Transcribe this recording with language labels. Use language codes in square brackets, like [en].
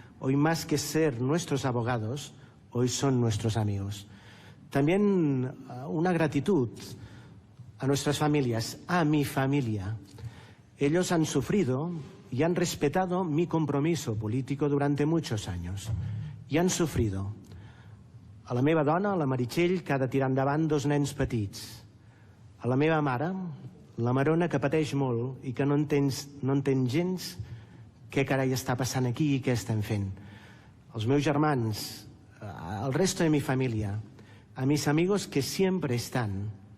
[es] Hoy, más que ser nuestros abogados, hoy son nuestros amigos. También una gratitud a nuestras familias, a mi familia. Ellos han sufrido y han respetado mi compromiso político durante muchos años. I han sufrido. [ca] A la meva dona, la Meritxell, que ha de tirar endavant 2 nens petits. A la meva mare, la Marona, que pateix molt i que no entén gens què carai està passant aquí i què estem fent. Als meus germans, [es] al resto de mi familia, a mis amigos que siempre están.